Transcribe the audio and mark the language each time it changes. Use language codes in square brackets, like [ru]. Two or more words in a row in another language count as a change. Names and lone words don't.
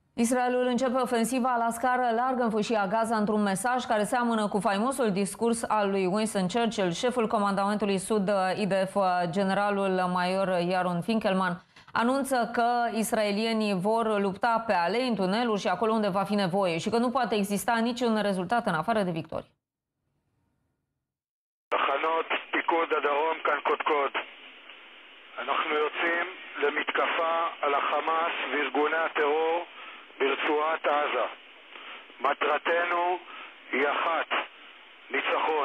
[ro] Israelul începe ofensiva la scară largă în fâșia Gaza într-un mesaj care seamănă cu faimosul discurs al lui Winston Churchill. Șeful comandamentului Sud IDF, generalul major Yaron Finkelman, anunță că israelienii vor lupta pe alei, în tuneluri și acolo unde va fi nevoie și că nu poate exista niciun rezultat în afară de victorie. [he] תחנות פיקוד הדרום כאן קודקוד. אנחנו יוצאים למתקפה על החמאס וארגוני הטרור ברצועת עזה. מטרתנו היא אחת, ניצחון.